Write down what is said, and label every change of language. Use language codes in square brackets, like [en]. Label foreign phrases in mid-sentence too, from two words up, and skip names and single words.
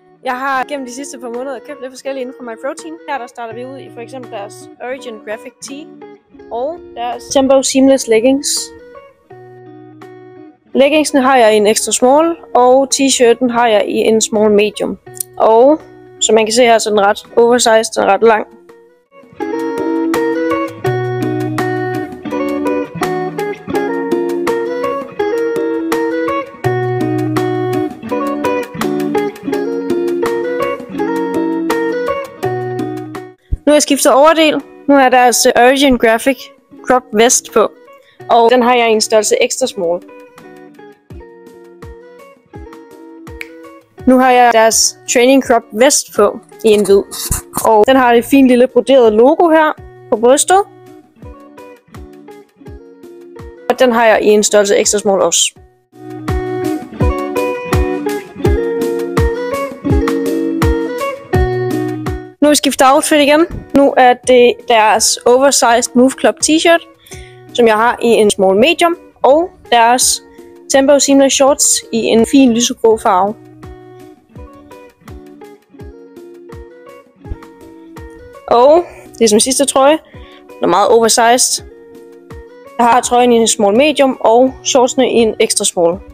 [da] Jeg har gennem de sidste par måneder købt lidt forskellige inden for MyProtein. Her der starter vi ud i for eksempel deres Origin Graphic Tee og deres Tempo Seamless Leggings. Leggingsene har jeg i en [en] extra small, [da] og t-shirten har jeg i en [en] small medium. [da] Og som man kan se her, så er den ret oversized, den er ret lang. Nu har jeg skiftet overdel. Nu er deres Origin Graphic Crop Vest på, og den har jeg i en størrelse [en] extra small. [da] Nu har jeg deres Training Crop Vest på i en hvid, og den har et fint lille broderet logo her på brystet. Og den har jeg i en størrelse [en] extra small [da] også. Nu har vi skiftet outfit igen. Nu er det deres Oversized Move Club T-shirt, som jeg har i en [en] small medium, [da] og deres Tempo Seamless Shorts i en fin lysegrå farve. Og det er som sidste trøje. Den er meget oversized. Jeg har trøjen i en [en] small medium [da] og shortsene i en [en] extra small.